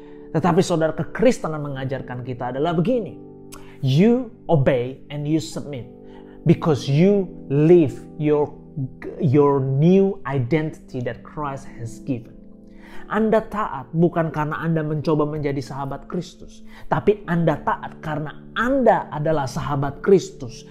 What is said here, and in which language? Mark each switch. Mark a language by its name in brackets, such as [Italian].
[Indonesian] Tetapi saudara, kekristenan mengajarkan kita adalah begini. [English] You obey and you submit. Because you live your new identity that Christ has given. [Indonesian] Anda taat bukan karena Anda mencoba menjadi sahabat Kristus, tapi Anda taat karena Anda adalah sahabat Kristus.